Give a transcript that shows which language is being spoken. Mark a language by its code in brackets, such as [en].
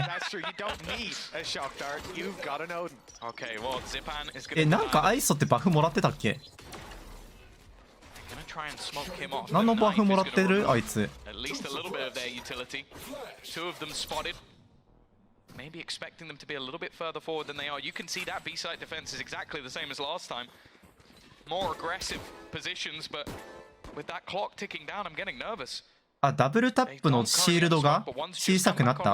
[en] That's true. You don't need a shock dart. You've got an Odin. Okay, well, Zipan is going to. [ja] なんかアイソってバフもらってたっけ？ [en] Try and smoke him off. [ja] 何のバフもらってるあいつ。 [en] At least a little bit of their utility. Two of them spotted. Maybe expecting them to be a little bit further forward than they are. You can see that B-side defense is exactly the same as last time. More aggressive positions, but with that clock ticking down, I'm getting nervous. [ja] あ、ダブルタップのシールドが小さくなった。